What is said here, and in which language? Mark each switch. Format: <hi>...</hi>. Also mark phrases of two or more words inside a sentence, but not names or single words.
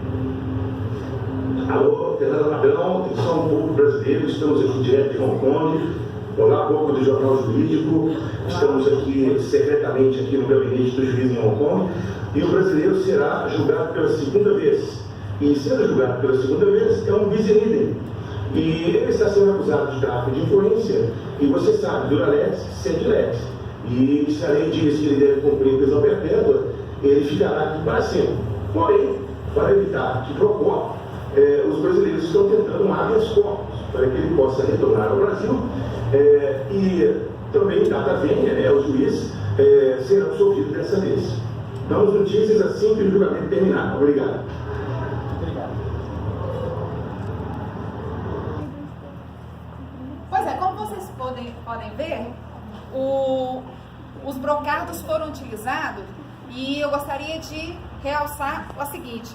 <pt>Alô, Fernanda Padrão, atenção, povo brasileiro, estamos aqui direto de Hong Kong. Olá, povo do Jornal Jurídico. Estamos aqui secretamente aqui no gabinete do juiz em Hong Kong. E o brasileiro será julgado pela segunda vez. E sendo julgado pela segunda vez é um</pt> <la>bis in idem.</la> <pt>E ele está sendo acusado de tráfico de influência. E você sabe,</pt> <la>dura lex, sed lex.</la> <pt>E se a lei diz que ele deve cumprir prisão perpétua, ele ficará aqui para sempre. Porém, para evitar que procure, os brasileiros estão tentando um</pt> <la>habeas corpus</la> <pt>para que ele possa retornar ao Brasil e também,</pt> <la>data venha,</la> <pt>o juiz será absolvido dessa vez. Damos notícias assim que o julgamento terminar. Obrigado. Pois é, como vocês podem ver, os brocados foram utilizados e eu gostaria de realçar o seguinte.</pt>